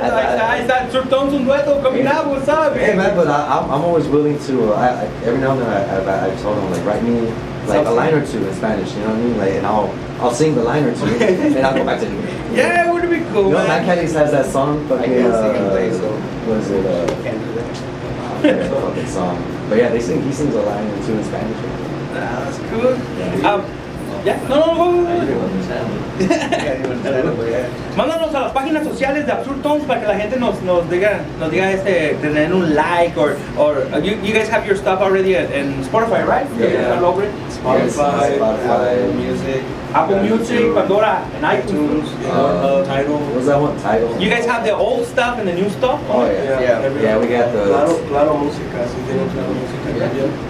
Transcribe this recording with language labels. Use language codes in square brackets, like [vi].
[es] Ahí está, thru tones, un dueto, combinado, ¿sabes? [en] Hey man, but I'm always willing to. Every now and then I told him like write me like a line or two in Spanish. You know what I mean? Like, and I'll sing the line or two, and I'll go back to English. Yeah, it would be cool, You know, man. Matt Caddies has that song. I can't sing and play, so What is it? can't do that. That fucking song. But yeah, he sings a line or two in Spanish. That's cool. [es] Ya, no, [en] Yeah, you understand it, but yeah. [es] Mándanos a las páginas sociales de Absurd Tones para que la gente nos diga tener un like [en] or you guys have your stuff already in Spotify, right? Yeah. All over it. Spotify, Apple Music, Apple Music, Pandora, and iTunes. Tidal. What was that one? Tidal. You guys have the old stuff and the new stuff? Oh yeah. Yeah, we got the. [es] Claro, música, sí tienen Claro música también.